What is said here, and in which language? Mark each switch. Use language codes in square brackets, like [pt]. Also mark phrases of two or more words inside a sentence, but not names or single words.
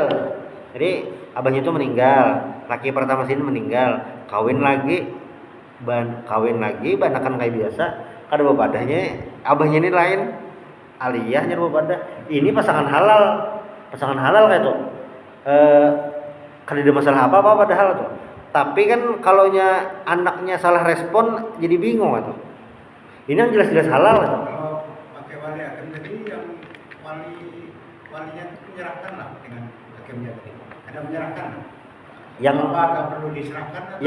[bjn] Jadi abahnya itu meninggal, laki pertama sini meninggal, kawin lagi, banakan kayak biasa, kada bepadahnya, abahnya ini lain, aliyahnya bepadah. Ini pasangan halal kayak itu. Kada ada masalah apa padahal tuh. [id] Tapi kan kalau anaknya salah respon jadi bingung tuh. Ini yang jelas-jelas halal tuh. Kalau pakai wali hakim tadi yang walinya itu menyerahkan lah dengan hakimnya tadi. Ada menyerahkan. Yang apa agak perlu diserahkan? Yang